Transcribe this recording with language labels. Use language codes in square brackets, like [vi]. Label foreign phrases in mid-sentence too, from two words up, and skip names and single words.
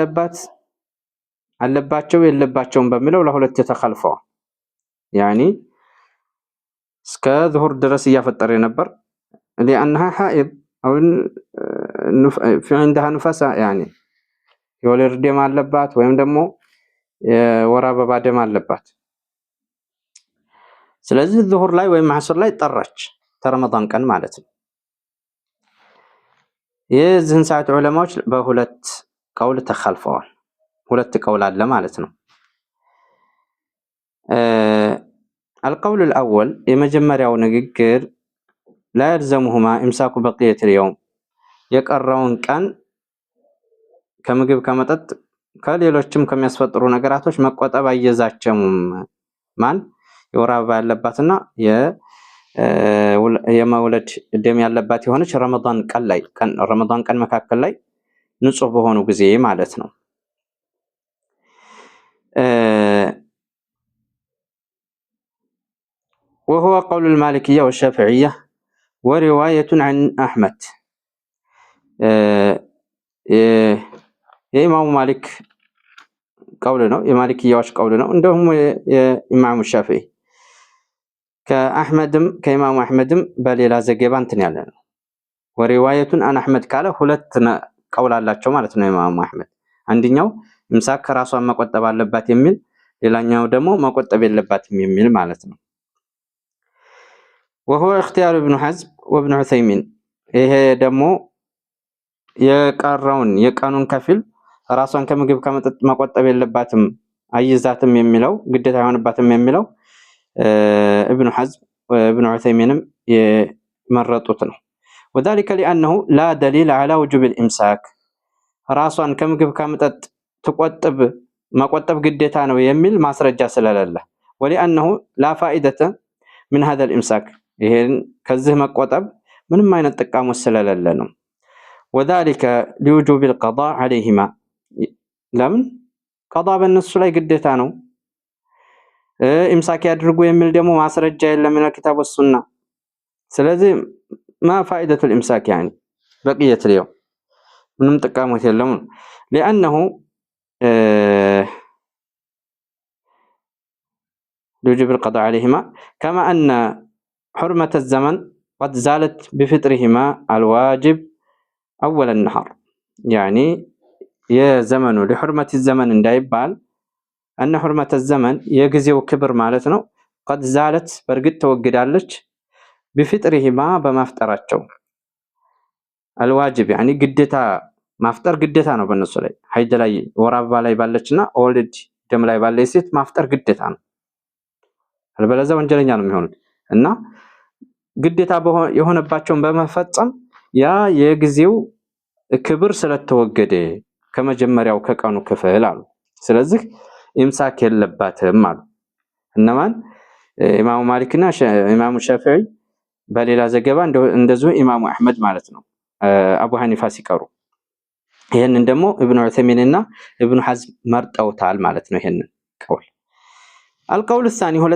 [am] አለባቸው የለባቸውም በሚለው ለሁለት ተኻልፈዋል። ያኒ እስከ ዙሁር ድረስ እያፈጠረ ነበር [ar] لأنها حائض أو في عندها نفساء يعني [am] የወሊድ ደም አለባት ወይም ደግሞ የወር አበባ ደም አለባት። ስለዚህ ዙሁር ላይ ወይም ዓስር ላይ ጠራች ተረመዳን ቀን ማለት ነው። የዚህን ሰዓት ዑለማዎች በሁለት ቀውል ተኻልፈዋል። ሁለት ቀውል አለ ማለት ነው። [ar] القول الأول [am] የመጀመሪያው ንግግር [ar] لا يلزمهما إمساك بقية اليوم [am] የቀረውን ቀን ከምግብ ከመጠጥ ከሌሎችም ከሚያስፈጥሩ ነገራቶች መቆጠብ አየዛቸውም። ማን የወር አበባ ያለባትና የመውለድ ደም ያለባት የሆነች ረመዳን ቀን መካከል ላይ ንጹህ በሆኑ ጊዜ ማለት ነው። [ar] وهو قول المالكية والشافعية ورواية عن أحمد. [am] የኢማሙ ማሊክ ቀውል ነው፣ የማሊክያዎች ቀውል ነው። እንደውም የኢማሙ ሻፊዒ ከኢማሙ አሕመድም በሌላ ዘገባ እንትን ያለ ነው። [ar] ورواية عن أحمد [am] ካለ ሁለት ቀውል አላቸው ማለት ነው ኢማሙ አሕመድ። አንደኛው ኢምሳክ ከራሷን መቆጠብ አለባት የሚል፣ ሌላኛው ደግሞ መቆጠብ የለባትም የሚል ማለት ነው። [ar] وهو اختيار ابن حزم وابن عثيمين። [am] ይሄ ደግሞ የቀኑን ከፊል ራሷን ከምግብ ከመጠጥ መቆጠብ የለባትም አይዛትም የሚለው ግዴታ አይሆንባትም የሚለው ኢብኑ ሐዝም ወኢብኑ ዑሰይሚንም የመረጡት ነው። [ar] وذلك لأنه لا دليل على وجوب الإمساك [am] ራሷን ከምግብ ከመጠጥ መቆጠብ ግዴታ ነው የሚል ማስረጃ ስለሌለ [ar] ولأنه لا فائدة من هذا الإمساك [am] ይሄን ከዚህ መቆጠብ ምንም አይነት ጥቅም ስለሌለ ነው። [ar] وذلك لوجوب القضاء عليهما [am] ለምን ቀዷ በእነሱ ላይ ግዴታ ነው። ኢምሳክ ያድርጉ የሚል ደግሞ ማስረጃ የለም [ar] من الكتاب والسنة። ስለዚህ ما فائدة الإمساك يعني بقية اليوم [am] ምንም ጥቅሞት የለም። [ar] لأنه لوجوب القضاء عليهما كما أن حرمة الزمن قد زالت بفطرهما الواجب أول النهار يعني [am] የዘመኑ [ar] لحرمة الزمن [am] እንዳይባል [ar] أن حرمة الزمن [am] የጊዜው ክብር ማለት ነው [ar] قد زالت [am] በርግጥ ተወግዳለች بفطرهما በማፍጠራቸው [ar] الواجب يعني [am] ግዴታ ማፍጠር ግዴታ ነው በእነሱ ላይ ሀይድ ላይ ወር አበባ ላይ ባለችና ኦልድ ደም ላይ ባለች ሴት ማፍጠር ግዴታ ነው አልበለዚያ ወንጀለኛ ነው የሚሆኑት እና ግዴታ የሆነባቸውን በመፈጸም ያ የጊዜው ክብር ስለተወገደ ከመጀመሪያው ከቀኑ ክፍል አሉ ስለዚህ ኢምሳክ የለባትም አሉ እነማን ኢማሙ ማሊክና ኢማሙ ሻፊዒ በሌላ ዘገባ እንደዚሁ ኢማሙ አህመድ ማለት ነው አቡ ሐኒፋ ሲቀሩ ይሄንን ደግሞ ኢብኑ ዑሰይሚንና ኢብኑ ሐዝም መርጠውታል ማለት ነው ይሄንን ቀውል [ar] القول الثاني